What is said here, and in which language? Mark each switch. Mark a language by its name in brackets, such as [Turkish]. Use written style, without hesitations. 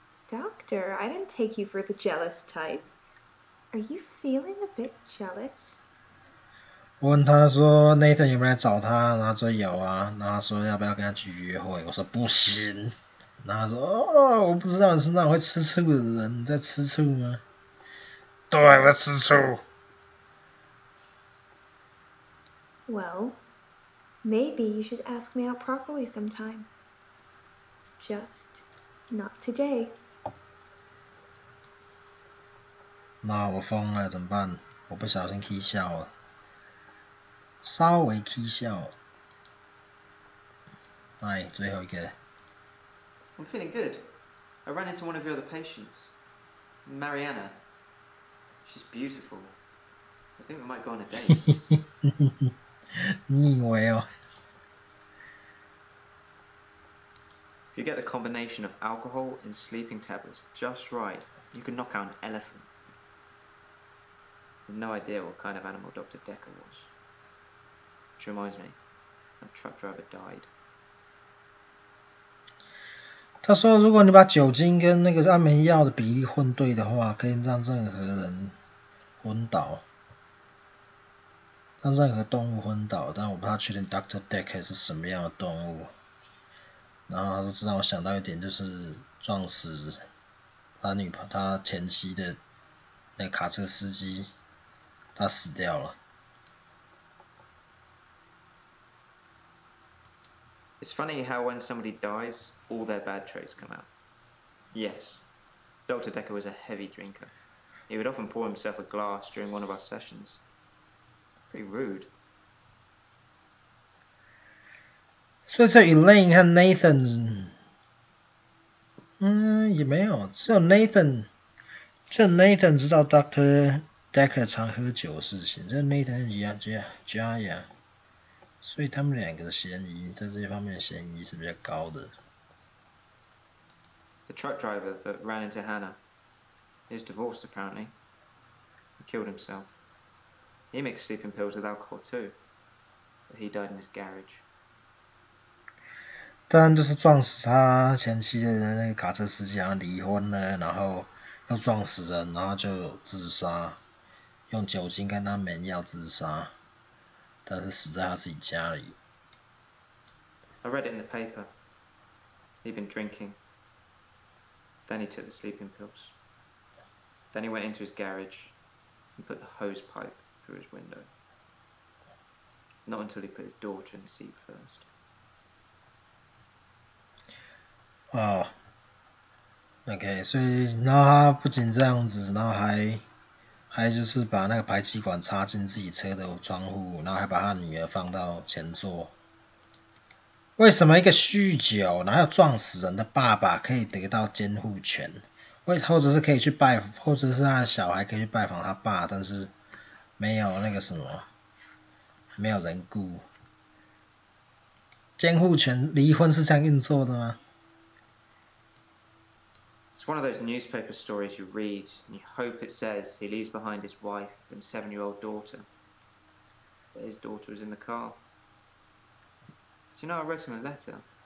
[English] Doctor, I didn't take you for the jealous type. Are you feeling a bit jealous? [Chinese] 我问他说 Nathan 有没有来找他，然后他说有啊，然后他说要不要跟他去约会，我说不行，然后他说哦，我不知道你是那种会吃醋的人，你在吃醋吗？对，我在吃醋。 [English] Well, maybe you should ask me out properly sometime. Just not today. [Chinese] 那我疯了怎么办？我不小心 k 笑了，稍微 k 笑。哎，最后一个。 [English] I'm feeling good. I ran into one of your other patients, Mariana. She's beautiful. I think we might go on a date. [Chinese] 你以为哦？ [English] If you get the combination of alcohol and sleeping tablets just right, you can knock out an elephant. I have no idea what kind of animal Dr. Dekker was. Which reminds me, that truck driver died. [Chinese] 他说，如果你把酒精跟那个安眠药的比例混对的话，可以让任何人昏倒，让任何动物昏倒。但我不太确定 Dr. Dekker 是什么样的动物。然后他说，这让我想到一点，就是撞死他前妻的那个卡车司机，他死掉了。 [English] It's funny how when somebody dies, all their bad traits come out. Yes, Dr. Dekker was a heavy drinker. He would often pour himself a glass during one of our sessions. Pretty rude. [Chinese] 所以这 Elaine 和 Nathan， 也没有，只有 Nathan 知道 Dr. Dekker 常喝酒的事情，这 Nathan 和 Jaya， 所以他们两个的嫌疑在这方面的嫌疑是比较高的。 [English] The truck driver that ran into Hannah is divorced apparently. He killed himself. He mixed sleeping pills with alcohol too, but he died in his garage. [Chinese] 当然就是撞死他前妻的那个卡车司机，好像离婚了，然后又撞死人，然后就自杀，用酒精跟安眠药自杀，但是死在他自己家里。 [English] I read it in the paper. He'd been drinking. Then he took the sleeping pills. Then he went into his garage and put the hose pipe through his window. Not until he put his daughter in the seat first. [Chinese] 哦， OK， 所以然后他不仅这样子，然后还就是把那个排气管插进自己车的窗户，然后还把他女儿放到前座。为什么一个酗酒然后撞死人的爸爸可以得到监护权？或者是可以去或者是他的小孩可以去拜访他爸，但是没有那个什么，没有人顾。监护权离婚是这样运作的吗？ [English] It's one of those newspaper stories you read, and you hope it says he leaves behind his wife and 7-year-old daughter. But his daughter was in the car. Do you know I wrote him a letter?